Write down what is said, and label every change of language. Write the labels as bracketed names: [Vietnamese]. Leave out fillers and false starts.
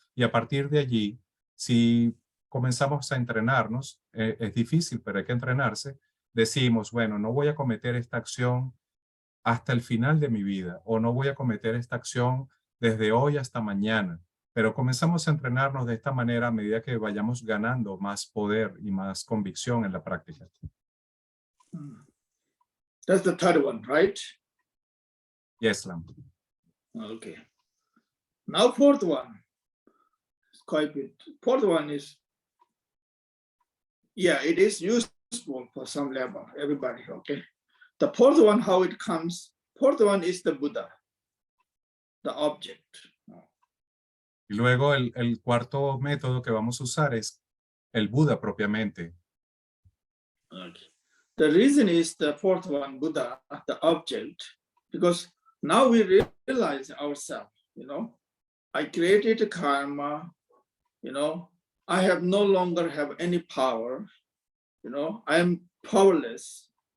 [Spanish] Y a partir de allí, si comenzamos a entrenarnos, es difícil, pero hay que entrenarse, decimos, bueno, no voy a cometer esta acción hasta el final de mi vida, o no voy a cometer esta acción desde hoy hasta mañana. Pero comenzamos a entrenarnos de esta manera a medida que vayamos ganando más poder y más convicción en la práctica. [English] That's the third one, right? Yes, Lam. Okay. Now fourth one. It's quite good. Fourth one is, it is useful for some level, everybody, okay? The fourth one, how it comes, fourth one is the Buddha, the object. [Spanish] Y luego el cuarto método que vamos a usar es el Buda propiamente. [English] Okay. The reason is the fourth one, Buddha, the object, because now we realize ourselves, I created karma, I have no longer have any power, I am powerless.